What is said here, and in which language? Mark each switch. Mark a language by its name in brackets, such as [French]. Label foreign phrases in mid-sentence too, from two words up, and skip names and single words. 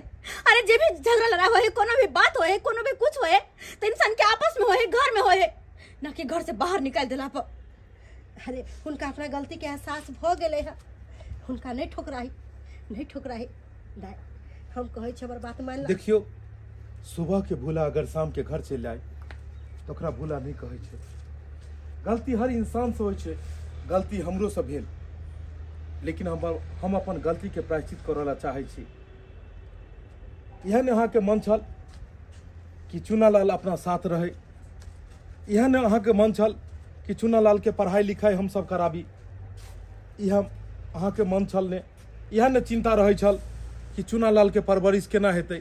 [Maithili] अरे जे भी झगड़ा लड़ाई होए, कोनो भी बात होए, कोनो भी कुछ होए तो इंसान के आपस में होए, घर में होए, ना कि घर से बाहर निकाल देला पर। अरे उनका अपना गलती के एहसास भ गेले है, उनका नहीं ठुकराही दाई हम कहै छी हमर बात मान ला। देखियो सुबह के भूला अगर शाम के घर चलि जाए तो ओकरा भूला नहीं कहै छै। गलती हर इंसान से होइ छै, गलती हमरो से भेल, लेकिन हम अपन गलती के प्रायश्चित करऽ ला चाहै छी। एहन अहाँके मन छल कि चूनालाल अपना साथ रहे, एहन अहाँके मन छल कि चूनालाल के पढ़ाई लिखाई हम सब कराबी, यह अहाँके मन छल ने, एहन चिंता रहै छल कि चूनालाल के परवरिश केना हेतै।